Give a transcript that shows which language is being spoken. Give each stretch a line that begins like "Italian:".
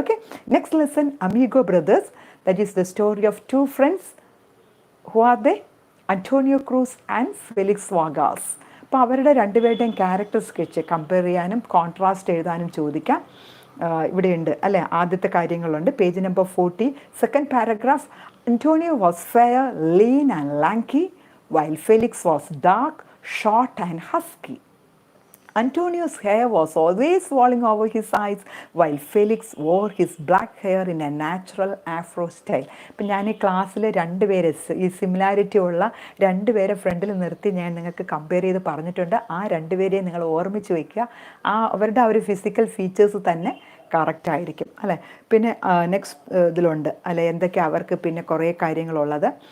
English: Okay, next lesson amigo brothers. That is the story of 2 friends. Who are they? Antonio Cruz and Felix Vargas.
Malayalam: അപ്പോൾ അവരുടെ 2 പേരുടെയും character sketch compare ചെയ്യാനും contrast എഴുതാനും ചോദിക്കാം. ഇവിടെയുണ്ട് അല്ലേ. ആദ്യത്തെ കാര്യങ്ങളുണ്ട്. Page number 40, second paragraph.
English: Antonio was fair, lean and lanky, while Felix was dark, short and husky. Antonio's hair was always falling over his eyes, while Felix wore his black hair in a natural afro style.
Malayalam: ഇപ്പം ഞാൻ ഈ ക്ലാസ്സിൽ 2 പേരെ ഈ similarity ഉള്ള 2 പേരെ ഫ്രണ്ടിൽ നിർത്തി ഞാൻ നിങ്ങൾക്ക് കമ്പയർ ചെയ്ത് പറഞ്ഞിട്ടുണ്ട്. ആ 2 പേരെയും നിങ്ങൾ ഓർമ്മിച്ച് വയ്ക്കുക. അവരുടെ ആ ഒരു ഫിസിക്കൽ ഫീച്ചേഴ്സ് തന്നെ കറക്റ്റ് ആയിരിക്കും അല്ലേ. പിന്നെ നെക്സ്റ്റ് ഇതിലുണ്ട് അല്ലെ എന്തൊക്കെ അവർക്ക് പിന്നെ കുറേ കാര്യങ്ങളുള്ളത്.